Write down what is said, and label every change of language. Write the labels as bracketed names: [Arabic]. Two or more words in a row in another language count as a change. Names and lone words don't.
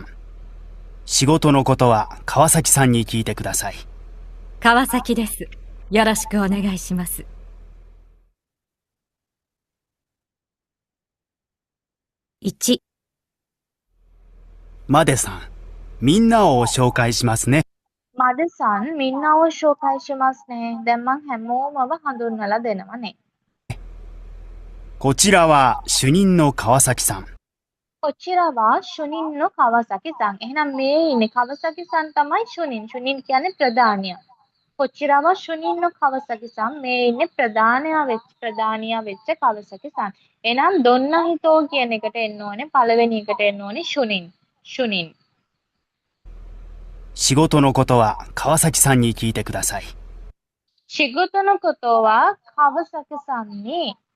[Japanese] 仕事のことは川崎さんに聞いてください。川崎です。よろしくお願いします。1、マデさん、みんなを紹介しますね。マデさんみんなを紹介しますね. [Sinhala] දැන් මං හැමෝමව හඳුන්වලා දෙනවනේ. [Japanese] こちらは主任の川崎さん。こちらは主任の川崎さん. [Sinhala] එහෙනම් මේ ඉන්නේ කවසකි-සන් තමයි ශුනින්. ශුනින් කියන්නේ ප්‍රධානියා. [Japanese] こちらは主任の川崎さん. [Sinhala] මේ ඉන්නේ ප්‍රධානියා වෙච්ච කවසකි-සන්. එහෙනම් [Japanese] どんな人 [Sinhala] කියන එකට එන්න ඕනේ පළවෙනි එකට එන්න ඕනේ ශුනින්. [Japanese] 仕事のことは川崎さんに聞いてください。仕事のことは川崎さんに